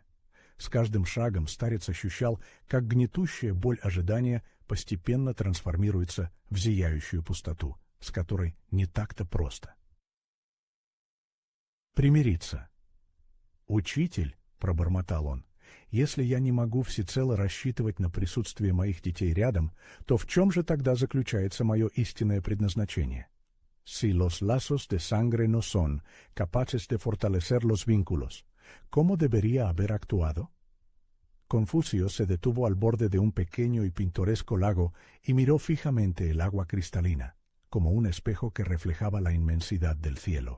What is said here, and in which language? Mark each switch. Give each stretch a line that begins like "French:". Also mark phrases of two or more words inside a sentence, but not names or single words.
Russian: С каждым шагом старец ощущал, как гнетущая боль ожидания постепенно трансформируется в зияющую пустоту, с которой не так-то просто. Примириться. «Учитель», — пробормотал он, — «если я не могу всецело рассчитывать на присутствие моих детей рядом, то в чем же тогда заключается мое истинное предназначение?
Spanish: Si los lazos de sangre no son capaces de fortalecer los vínculos, ¿cómo debería haber actuado?» Confucio se detuvo al borde de un pequeño y pintoresco lago y miró fijamente el agua cristalina, como un espejo que reflejaba la inmensidad del cielo.